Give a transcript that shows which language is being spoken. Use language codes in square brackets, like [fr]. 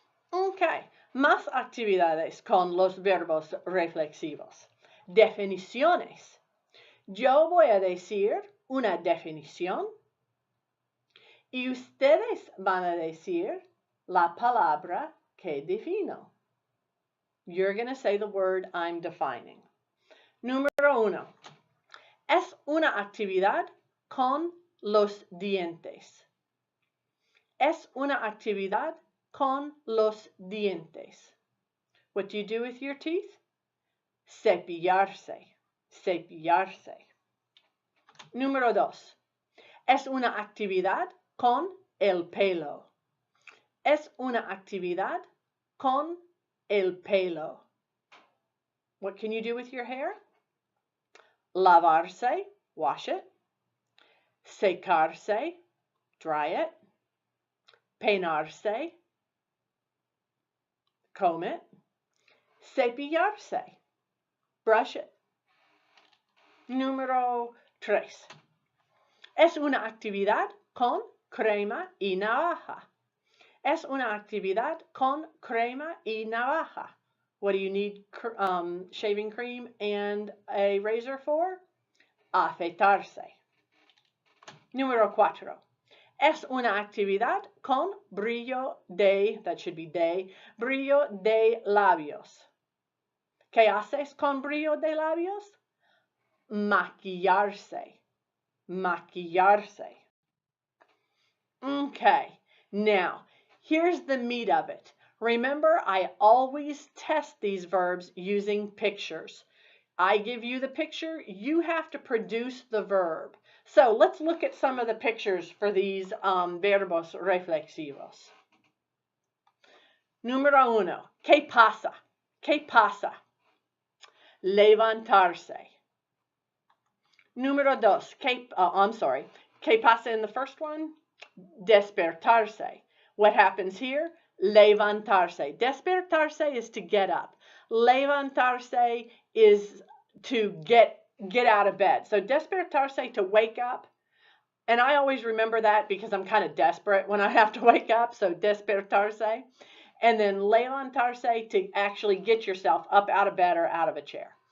[es] Okay, más actividades con los verbos reflexivos. Definiciones. Yo voy a decir una definición y ustedes van a decir la palabra que defino. [en] You're going to say the word I'm defining. [es] Número 1. Es una actividad con los dientes. Es una actividad con los dientes. [en] What do you do with your teeth? [es] Cepillarse. Cepillarse. Número 2. Es una actividad con el pelo. Es una actividad con el pelo. [en] What can you do with your hair? [es] Lavarse, [en] wash it. [es] Secarse, [en] dry it. [es] Peinarse, [en] comb it. [es] Cepillarse, [en] brush it. [es] Número 3. Es una actividad con crema y navaja. Es una actividad con crema y navaja. [en] What do you need shaving cream and a razor for? [es] Afeitarse. Número 4. Es una actividad con brillo de, [en] that should be [es] brillo de labios. ¿Qué haces con brillo de labios? Maquillarse. Maquillarse. [en] Okay, now, here's the meat of it. Remember, I always test these verbs using pictures. I give you the picture, you have to produce the verb. So let's look at some of the pictures for these [es] verbos reflexivos. Número 1. ¿Qué pasa? ¿Qué pasa? Levantarse. Número 2. ¿Qué pasa [en] in the first one? [es] Despertarse. [en] What happens here? [es] Levantarse. [en] Despertarse is to get up. Levantarse is to get out of bed. So despertarse, to wake up. And I always remember that because I'm kind of desperate when I have to wake up. So despertarse. And then levantarse, to actually get yourself up out of bed or out of a chair.